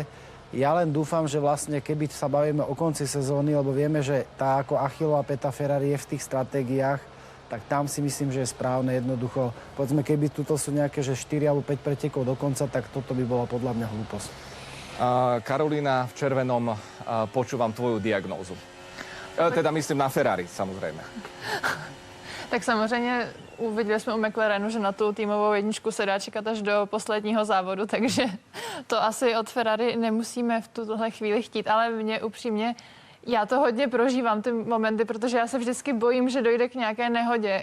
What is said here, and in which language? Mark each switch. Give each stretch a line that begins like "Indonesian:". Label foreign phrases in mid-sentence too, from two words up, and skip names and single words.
Slovak: Ja len dúfam, že vlastne keby sa bavíme o konci sezóny, lebo vieme, že tá ako Achillová päta Ferrari je v tých stratégiách, tak tam si myslím, že je správne jednoducho. Povedzme, keby tuto sú nejaké, že 4 alebo 5 pretekov do konca, tak toto by bola podľa mňa hlúposť. Karolína, v červenom počúvam tvoju diagnózu. Teda myslím na Ferrari, samozrejme.
Czech: Tak samozřejmě uviděli jsme u McLarenu, že na tu týmovou jedničku se dá čekat až do posledního závodu, takže to asi od Ferrari nemusíme v tuhle chvíli chtít, ale mě upřímně, já to hodně prožívám, ty momenty, protože já se vždycky bojím, že dojde k nějaké nehodě.